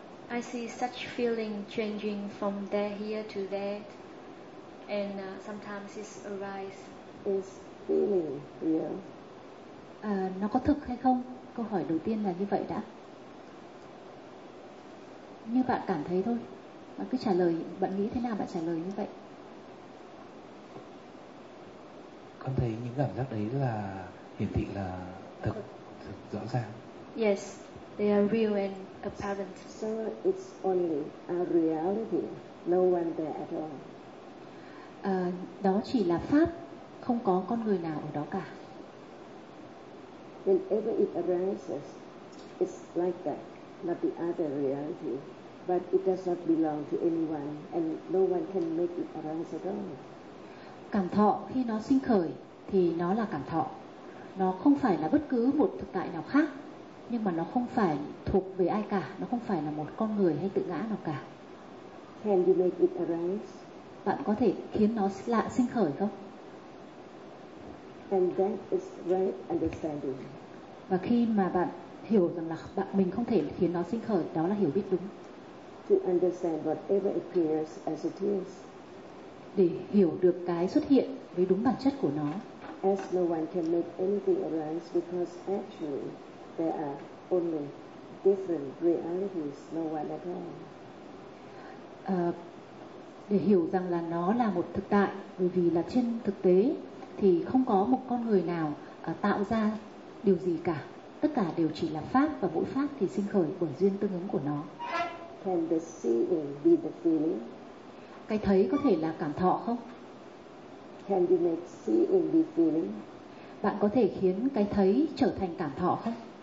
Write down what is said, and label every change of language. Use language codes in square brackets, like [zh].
[en] I see such feeling changing from there here to there, and sometimes it arises. Is feeling real? [vi] Nó có thực hay không? Câu hỏi đầu tiên là như vậy đã. Như bạn cảm thấy thôi. Bạn cứ trả lời, bạn nghĩ thế nào bạn trả lời như vậy. Con thấy những cảm giác đấy là hiển thị là thực, thực rõ ràng. [en] Yes, they are real and apparent. So it's only a reality, no one there at all. [vi] Đó chỉ là pháp, không có con người nào ở đó cả. [en] Whenever it arises, it's like that, not the other reality. But it does not belong to anyone, and no one can make it arise at all. [vi] Cảm thọ khi nó sinh khởi thì nó là cảm thọ. Nó không phải là bất cứ một thực tại nào khác. Nhưng mà nó không phải thuộc về ai cả. Nó không phải là một con người hay tự ngã nào cả. [en] Can you make it arise? [vi] Bạn có thể khiến nó lạ sinh khởi không? [en] And that is right understanding. [vi] Và khi mà bạn hiểu rằng là bạn mình không thể khiến nó sinh khởi, đó là hiểu biết đúng. [en] To understand whatever appears as it is. [vi] Để hiểu được cái xuất hiện với đúng bản chất của nó. [en] As no one can make anything arise because actually there are only different realities, no one at all. [vi] Để hiểu rằng là nó là một thực tại, bởi vì là trên thực tế thì không có một con người nào tạo ra điều gì cả. Tất cả đều chỉ là pháp, và mỗi pháp thì sinh khởi bởi duyên tương ứng của nó. [en] Can the seeing be the feeling? [vi] Cái thấy có thể là cảm thọ không? [en] Can you make seeing be feeling? [vi] bạn có thể khiến cái thấy trở thành cảm thọ không?